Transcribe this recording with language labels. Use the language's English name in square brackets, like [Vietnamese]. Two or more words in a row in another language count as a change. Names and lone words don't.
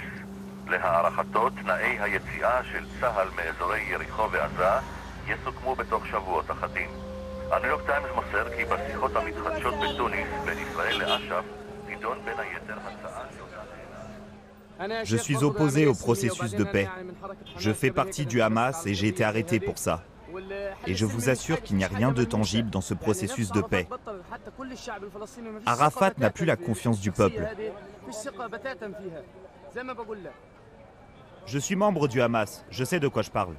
[Hebrew] להערכתו, תנאי היציאה של צה"ל מאזורי יריחו ועזה יסוכמו בתוך שבועות אחדים. הניו יורק טיימס מוסר כי בשיחות המתחדשות בתוניס בין ישראל לאש"ף תידון בין היתר הצעה... [French] Je suis opposé au processus de paix. Je fais partie du Hamas et j'ai été arrêté pour ça. Et je vous assure qu'il n'y a rien de tangible dans ce processus de paix. Arafat n'a plus la confiance du peuple. Je suis membre du Hamas, je sais de quoi je parle.